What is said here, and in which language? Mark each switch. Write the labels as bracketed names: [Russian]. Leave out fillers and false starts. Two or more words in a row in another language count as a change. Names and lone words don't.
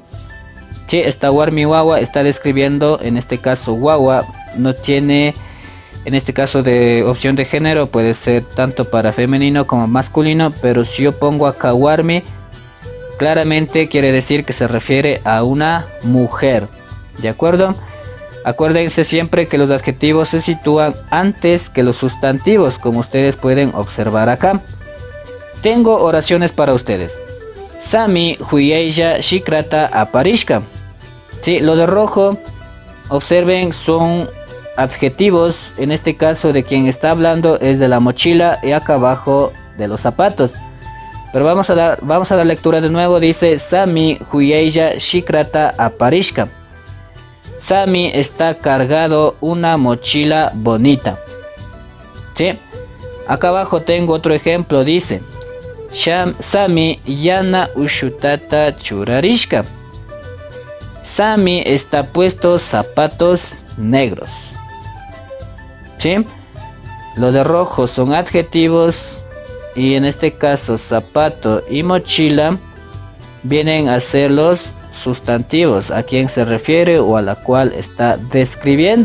[Spanish] Sí, esta [Quechua] warmi guagua [Spanish] está describiendo, en este caso guagua no tiene, en este caso de opción de género, puede ser tanto para femenino como masculino, pero si yo pongo acá warmi, claramente quiere decir que se refiere a una mujer. ¿De acuerdo? Acuérdense siempre que los adjetivos se sitúan antes que los sustantivos, como ustedes pueden observar acá. Tengo oraciones para ustedes. [Quechua] Sami huyaya shikrata aparishka. [Spanish] Sí, lo de rojo, observen, son adjetivos. En este caso de quien está hablando es de la mochila y acá abajo de los zapatos. Pero vamos a dar lectura de nuevo. [Quechua] Dice Sami huyaya shikrata aparishka. [Spanish] Sami está cargado una mochila bonita. Sí. Acá abajo tengo otro ejemplo. [Quechua] Dice Sami yana ushutata churarishka. [Spanish] Sami está puesto zapatos negros. ¿Sí? Lo de rojo son adjetivos y en este caso zapato y mochila vienen a ser los sustantivos a quien se refiere o a la cual está describiendo.